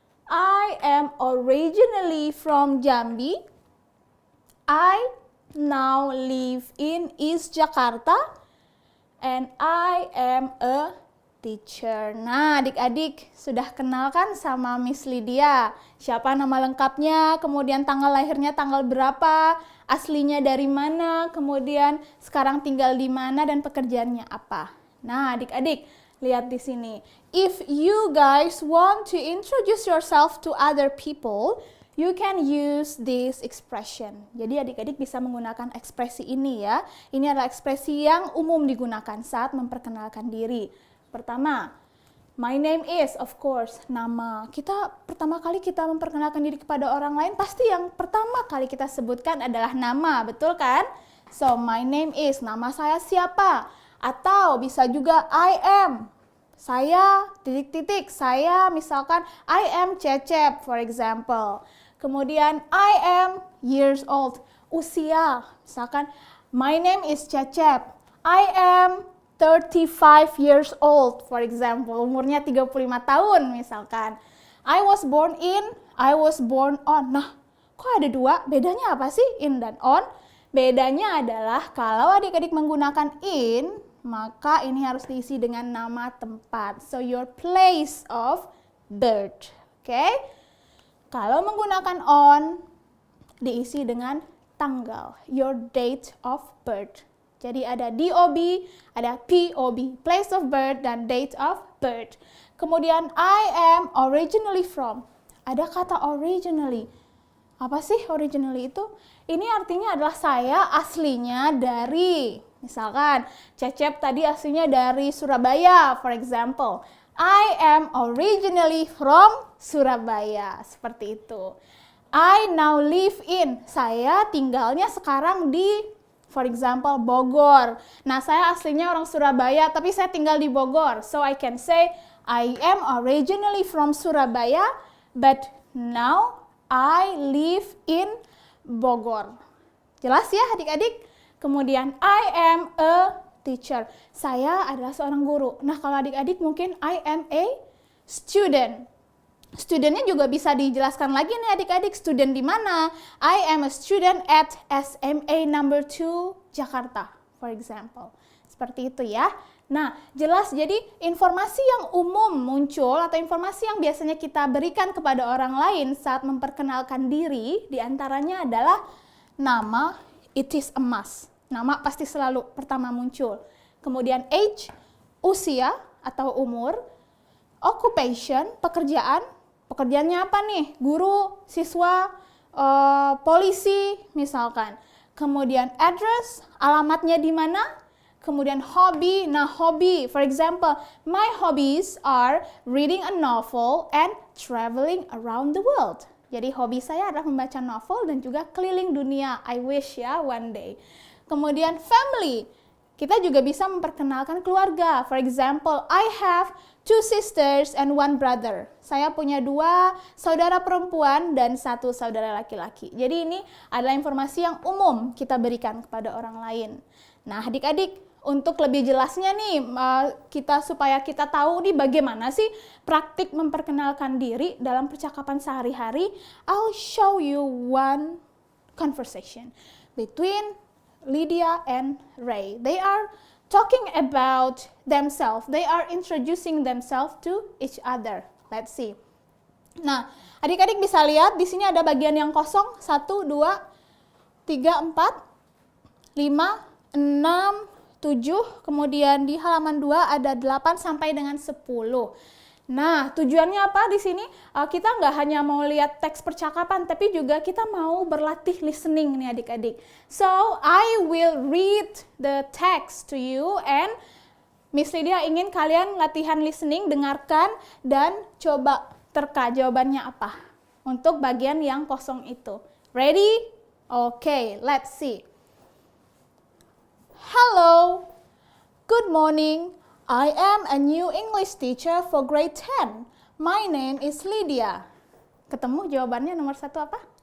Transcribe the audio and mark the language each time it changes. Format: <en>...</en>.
<en>I am originally from Jambi. I now live in East Jakarta and I am a teacher.</en> <id>Nah, adik-adik sudah kenal kan sama Miss Lydia? Siapa nama lengkapnya, kemudian tanggal lahirnya tanggal berapa, aslinya dari mana, kemudian sekarang tinggal di mana dan pekerjaannya apa. Nah, adik-adik lihat di sini.</id> <en>If you guys want to introduce yourself to other people, you can use this expression.</en> <id>Jadi adik-adik bisa menggunakan ekspresi ini ya. Ini adalah ekspresi yang umum digunakan saat memperkenalkan diri.</id> <en>Pertama, my name is, of course, nama.</en> <id>Pertama kali kita memperkenalkan diri kepada orang lain, pasti yang pertama kali kita sebutkan adalah nama, betul kan?</id> <en>So, my name is,</en> <id>nama saya siapa? Atau bisa juga</id> <en>I am.</en> <id>Saya, titik-titik, saya misalkan</id> <en>I am Cecep, for example. Kemudian I am years old, usia, misalkan my name is Cecep, I am 35 years old, for example,</en> <id>umurnya 35 tahun misalkan.</id> <en>I was born in, I was born on.</en> <id>Nah, kok ada dua? Bedanya apa sih in dan on? Bedanya adalah kalau adik-adik menggunakan in, maka ini harus diisi dengan nama tempat.</id> <en>So, your place of birth, oke?</en> <id>Kalau menggunakan on, diisi dengan tanggal,</id> <en>your date of birth.</en> <id>Jadi ada DOB, ada POB, place of birth dan date of birth.</id> <en>Kemudian I am originally from.</en> <id>Ada kata</id> <en>originally.</en> <id>Apa sih originally itu? Ini artinya adalah saya aslinya dari, misalkan Cecep tadi aslinya dari Surabaya,</id> <en>for example. I am originally from Surabaya,</en> <id>seperti itu.</id> <en>I now live in,</en> <id>saya tinggalnya sekarang di,</id> <en>for example, Bogor.</en> <id>Nah, saya aslinya orang Surabaya, tapi saya tinggal di Bogor.</id> <en>So, I can say, I am originally from Surabaya, but now I live in Bogor.</en> <id>Jelas ya adik-adik? Kemudian,</id> <en>I am a teacher.</en> <id>Saya adalah seorang guru. Nah, kalau adik-adik mungkin</id> <en>I am a student.</en> <id>Studentnya juga bisa dijelaskan lagi nih adik-adik, student di mana?</id> <en>I am a student at SMA number 2 Jakarta, for example.</en> <id>Seperti itu ya. Nah, jelas jadi informasi yang umum muncul atau informasi yang biasanya kita berikan kepada orang lain saat memperkenalkan diri, diantaranya adalah nama,</id> <en>it is a must.</en> <id>Nama pasti selalu pertama muncul. Kemudian age, usia atau umur, occupation, pekerjaan. Pekerjaannya apa nih? Guru, siswa, polisi misalkan. Kemudian address, alamatnya di mana? Kemudian hobi. Nah, hobi,</id> <en>for example, my hobbies are reading a novel and traveling around the world.</en> <id>Jadi hobi saya adalah membaca novel dan juga keliling dunia.</id> <en>I wish ya one day. Kemudian family.</en> <id>Kita juga bisa memperkenalkan keluarga.</id> <en>For example, I have 2 sisters and 1 brother.</en> <id>Saya punya 2 saudara perempuan dan 1 saudara laki-laki. Jadi ini adalah informasi yang umum kita berikan kepada orang lain. Nah, adik-adik, untuk lebih jelasnya nih, supaya kita tahu nih bagaimana sih praktik memperkenalkan diri dalam percakapan sehari-hari,</id> <en>I'll show you one conversation between Lydia and Ray. They are talking about themselves. They are introducing themselves to each other. Let's see.</en> <id>Nah, adik-adik bisa lihat di sini ada bagian yang kosong. 1, 2, 3, 4, 5, 6, 7. Kemudian di halaman 2 ada 8 sampai dengan 10. Nah, tujuannya apa di sini? Kita nggak hanya mau lihat teks percakapan, tapi juga kita mau berlatih listening nih adik-adik.</id> <en>So, I will read the text to you and</en> <id>Miss Lydia ingin kalian latihan listening, dengarkan, dan coba terka jawabannya apa untuk bagian yang kosong itu.</id> <en>Ready? Okay, let's see. Hello, good morning. I am a new English teacher for grade 10. My name is Lydia.</en> <id>Ketemu jawabannya nomor 1 apa?</id>